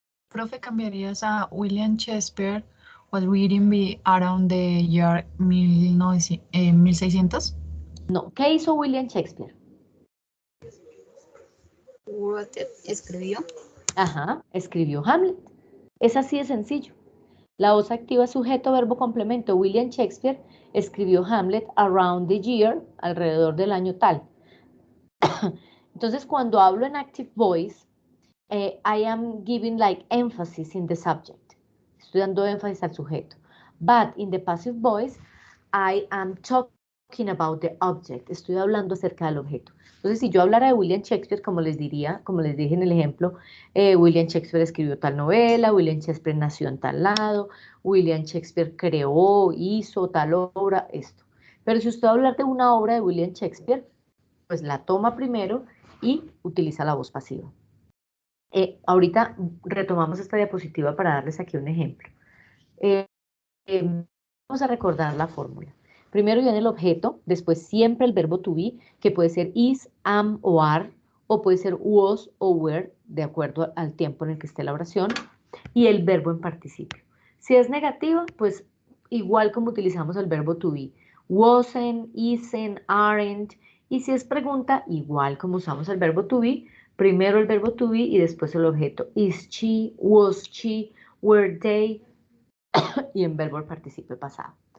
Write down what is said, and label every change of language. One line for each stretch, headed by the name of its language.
Spanish: Profe, cambiarías a
English: William Shakespeare was written by around the year 1600.
Spanish: No, ¿qué hizo William Shakespeare? ¿Escribió? Ajá, escribió Hamlet. Es así de sencillo. La voz activa es sujeto, verbo, complemento. William Shakespeare escribió Hamlet
English: around the year,
Spanish: alrededor del año tal. Entonces, cuando hablo en
English: active voice, I am giving like emphasis in the subject.
Spanish: Estoy dando énfasis al sujeto.
English: But in the passive voice, I am talking about the object.
Spanish: Estoy hablando acerca del objeto. Entonces, si yo hablara de William Shakespeare, como les diría, como les dije en el ejemplo, William Shakespeare escribió tal novela, William Shakespeare nació en tal lado, William Shakespeare creó, hizo tal obra, esto. Pero si usted va a hablar de una obra de William Shakespeare, pues la toma primero y utiliza la voz pasiva. Ahorita retomamos esta diapositiva para darles aquí un ejemplo. Vamos a recordar la fórmula. Primero viene el objeto, después siempre el verbo to be, que puede ser is, am o are, o puede ser was o were, de acuerdo al tiempo en el que esté la oración, y el verbo en participio. Si es negativa, pues igual como utilizamos el verbo to be, wasn't, isn't, aren't, y si es pregunta, igual como usamos el verbo to be, primero el verbo to be y después el objeto.
English: Is she, was she, were they,
Spanish: y en verbo el participio pasado.